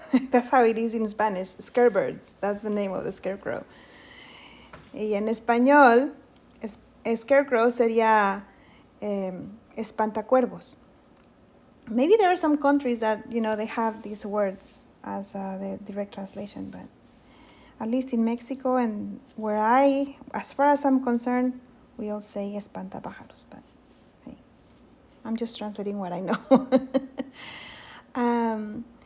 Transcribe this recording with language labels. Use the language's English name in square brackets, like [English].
[English] That's how it is in Spanish, scarebirds. That's the name of the scarecrow. [Spanish] Y en español, Scarecrow sería espantacuervos. [English] Maybe there are some countries that, they have these words as the direct translation, but at least in Mexico and as far as I'm concerned, we all say espantapájaros, but hey, I'm just translating what I know.